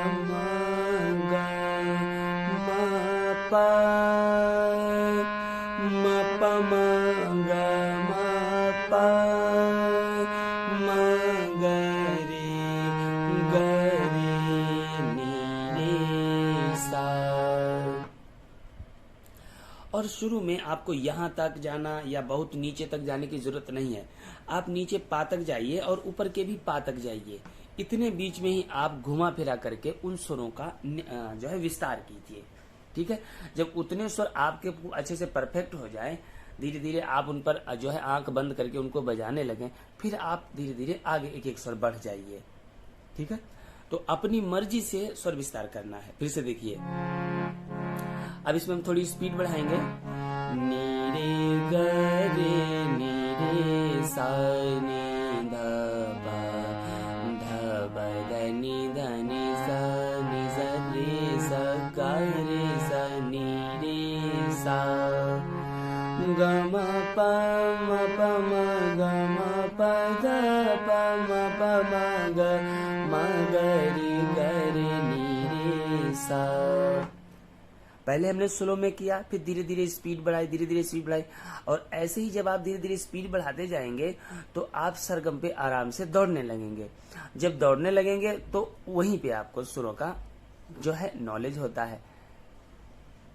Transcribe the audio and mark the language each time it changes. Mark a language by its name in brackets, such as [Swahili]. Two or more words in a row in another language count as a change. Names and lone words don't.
[Hindi] पा म प म ग म प म ग रे नी रे सा। और शुरू में आपको यहाँ तक जाना या बहुत नीचे तक जाने की जरूरत नहीं है। आप नीचे पा तक जाइए और ऊपर के भी पा तक जाइए। इतने बीच में ही आप घुमा फिरा करके उन स्वरों का जो है विस्तार कीजिए। ठीक है, जब उतने स्वर आपके अच्छे से परफेक्ट हो जाए, धीरे धीरे आप उन पर जो है आंख बंद करके उनको बजाने लगें, फिर आप धीरे धीरे आगे एक एक स्वर बढ़ जाइए। ठीक है, तो अपनी मर्जी से स्वर विस्तार करना है। फिर से देखिए, अब इसमें हम थोड़ी स्पीड बढ़ाएंगे। नी रे ग रे नी रे सा, नी ध ब ध नी ध नी सा, नी सा रे सा, गा रे सा, नी रे सा, ग म प म प म ग म प ध प म प म ग रे नी रे सा। पहले हमने स्लो में किया, फिर धीरे धीरे स्पीड बढ़ाई, और ऐसे ही जब आप धीरे धीरे स्पीड बढ़ाते जाएंगे तो आप सरगम पे आराम से दौड़ने लगेंगे। जब दौड़ने लगेंगे तो वहीं पे आपको सुरों का जो है नॉलेज होता है।